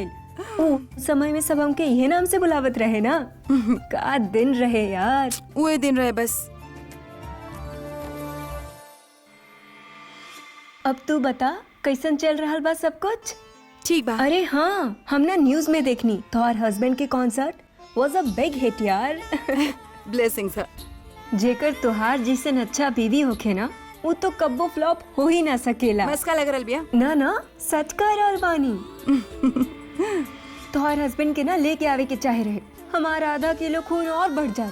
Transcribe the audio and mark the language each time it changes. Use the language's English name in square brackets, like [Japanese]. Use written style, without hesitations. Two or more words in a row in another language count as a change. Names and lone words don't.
[Bhojpuri] ओ समय में सब हमके ये नाम से बुलावत रहे ना। का दिन रहे यार। वो दिन रहे बस। अब तू बता कैसन चल रहा बा सब कुछ? ठीक बा। अरे हाँ, हम ना न्यूज में देखनी तोहर हस्बैंड के [English] concert was a big hit [Bhojpuri] यार। ब्लेसिंग्स। जेकर तोहार जैसन अच्छा बीवी होखे ना, वो तो कब्बो फ्लॉप हो ही ना सकेला। मस्का लग रहल बिया। ना ना सच कह रहल बानी। तोहर हस्बैंड के ना लेके आवे के चाहे रहे, हमारा आधा किलो खून और बढ़ जात।